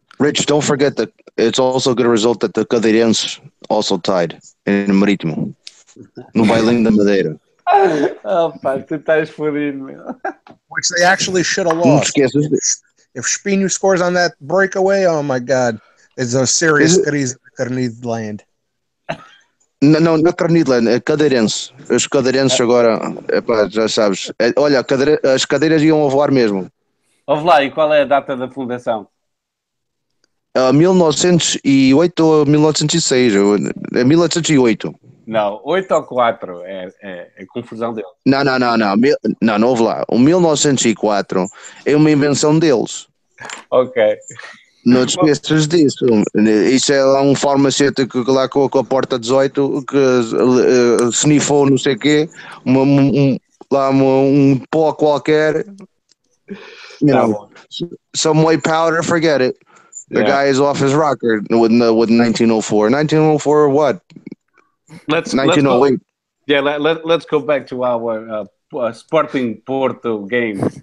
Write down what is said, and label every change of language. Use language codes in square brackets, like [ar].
[en] Rich, don't forget that it's also a good result that the Cadeirenses also tied in Marítimo. [pt] No Bailinho da Madeira. Oh, pá, tu estás fodido, meu. [en] Which they actually should have [pt] Não te [en] lost. [pt] esqueças. [en] If Spinu scores on that breakaway, oh my God, it's a serious crise in land. [pt] Não, não é Carnidland, é Cadeirense. Os Cadeirenses agora, epá, já sabes. Olha, as cadeiras iam a voar mesmo. Ouve lá, e qual é a data da fundação? 1908 ou 1906, é 1908. Não, 8 ou 4 é confusão deles. Não, não ouve lá. O 1904 é uma invenção deles. Ok. Não te esqueças disso. Isso é lá um farmacêutico lá com a porta 18 que snifou não sei o quê, um pó qualquer. [en] Some white powder, forget it. The guy is off his rocker with 1904. 1904 what? 1908. Let's go back to our Sporting Porto game.